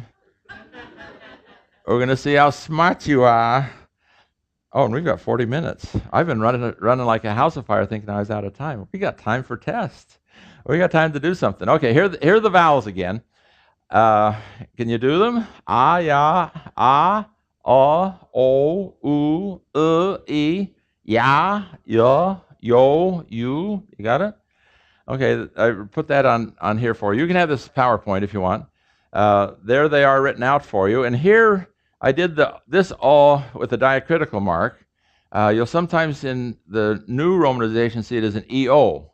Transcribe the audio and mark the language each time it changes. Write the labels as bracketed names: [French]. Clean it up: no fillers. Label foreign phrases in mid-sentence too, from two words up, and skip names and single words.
[English] We're going to see how smart you are. Oh, and we've got 40 minutes. I've been running like a house of fire thinking I was out of time. We got time for tests. We got time to do something. Okay, here are the vowels again. Can you do them? [Korean] Ah, ya, ah, o, oo, e, ya, yo, you. [English] You got it? Okay, I put that on here for you. You can have this PowerPoint if you want. There they are written out for you. And here I did this all with a diacritical mark. You'll sometimes in the new romanization see it as an EO.